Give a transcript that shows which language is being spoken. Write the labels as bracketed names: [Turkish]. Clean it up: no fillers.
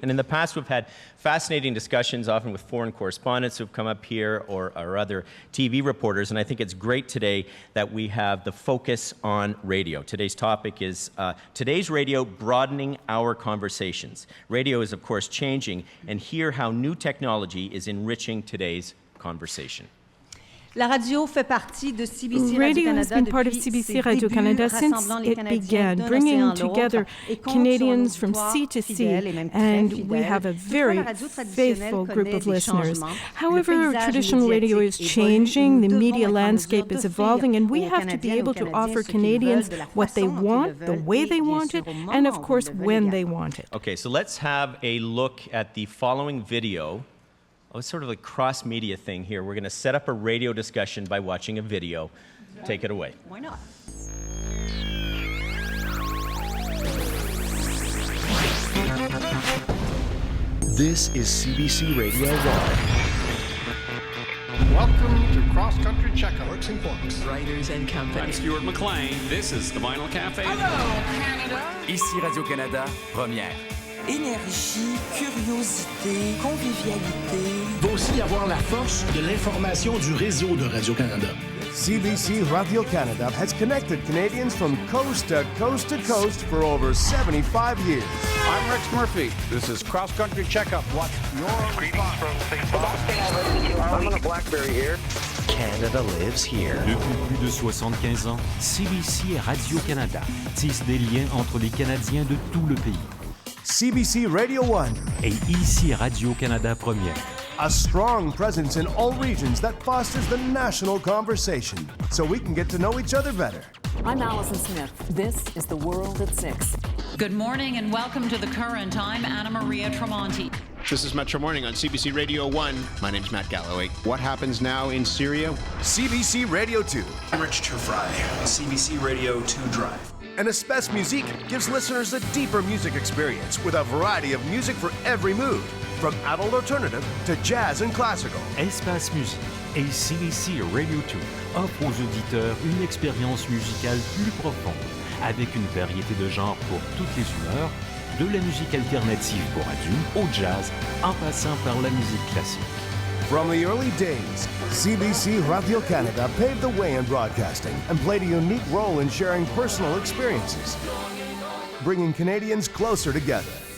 [English] And in the past, we've had fascinating discussions, often with foreign correspondents who've come up here or other TV reporters. And I think it's great today that we have the focus on radio. Today's topic is today's radio broadening our conversations. Radio is, of course, changing, and hear how new technology is enriching today's conversation. [French] La radio fait partie de CBC [English] Radio has Radio-Canada been part of CBC Radio-Canada since it began, bringing together Canadians from sea to sea, and we have a very faithful group of listeners. However, traditional radio is changing, the media landscape is evolving, and we have to be able to offer Canadians what they want, the way they want it, and of course, when they want it. Okay, so let's have a look at the following video. Oh, it's sort of a cross-media thing here. We're going to set up a radio discussion by watching a video. Take it away. Why not? This is CBC Radio 1. Welcome to Cross Country Checkup. Works and Forks. Writers and Company. I'm Stuart McLean. This is the Vinyl Cafe. Hello, Canada. [French] Ici Radio-Canada, Première. Énergie, curiosité, convivialité. Il va aussi y avoir la force de l'information du réseau de Radio-Canada. [English] CBC Radio-Canada has connected Canadians from coast to coast to coast for over 75 years. I'm Rex Murphy. This is Cross Country Checkup. Watch your greetings from St. Paul. I'm on a BlackBerry here. Canada lives here. [French] Depuis plus de 75 ans, CBC et Radio-Canada tissent des liens entre les Canadiens de tout le pays. [English] CBC Radio 1 [French] et ici Radio-Canada Première. [English] A strong presence in all regions that fosters the national conversation so we can get to know each other better. I'm Allison Smith. This is The World at 6. Good morning and welcome to The Current. I'm Anna Maria Tremonti. This is Metro Morning on CBC Radio 1. My name's Matt Galloway. What happens now in Syria? CBC Radio 2. I'm Rich Turfry. CBC Radio 2 Drive. And Espace Musique gives listeners a deeper music experience with a variety of music for every mood, from adult alternative to jazz and classical. [French] Espace Musique et CBC Radio 2 offrent aux auditeurs une expérience musicale plus profonde, avec une variété de genres pour toutes les humeurs, de la musique alternative pour adultes au jazz, en passant par la musique classique. [English] From the early days, CBC Radio-Canada paved the way in broadcasting and played a unique role in sharing personal experiences, bringing Canadians closer together.